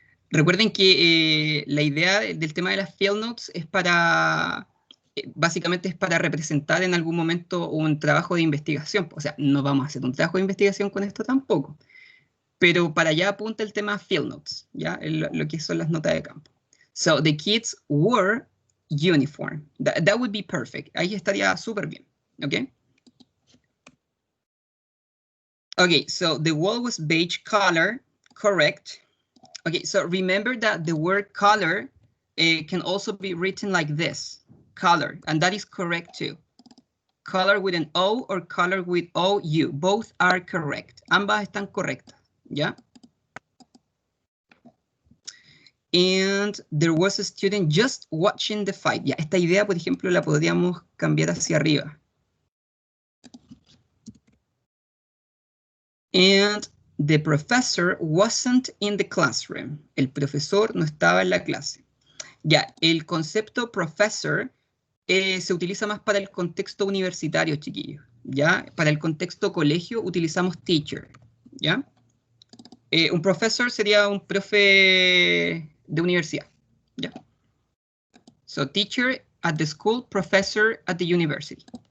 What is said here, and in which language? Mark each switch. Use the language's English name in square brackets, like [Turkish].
[Spanish] Recuerden que la idea del tema de las field notes es para, básicamente es para representar en algún momento un trabajo de investigación. O sea, no vamos a hacer un trabajo de investigación con esto tampoco, pero para allá apunta el tema field notes, ¿ya? Lo que son las notas de campo. [English] So, the kids were uniform. That would be perfect. [Spanish] Ahí estaría súper bien, ¿ok? [English] Okay, so the wall was beige color, correct. Okay, so remember that the word color can also be written like this, color, and that is correct too. Color with an O or color with OU, both are correct. [Spanish] Ambas están correctas, ¿ya? [English] And there was a student just watching the fight. [Spanish] Ya, esta idea, por ejemplo, la podríamos cambiar hacia arriba. [English] And the professor wasn't in the classroom. [Spanish] El profesor no estaba en la clase. Ya, el concepto professor se utiliza más para el contexto universitario, chiquillos. Ya, para el contexto colegio utilizamos teacher. Ya, un professor sería un profe de universidad. Ya. [English] So teacher at the school, professor at the university.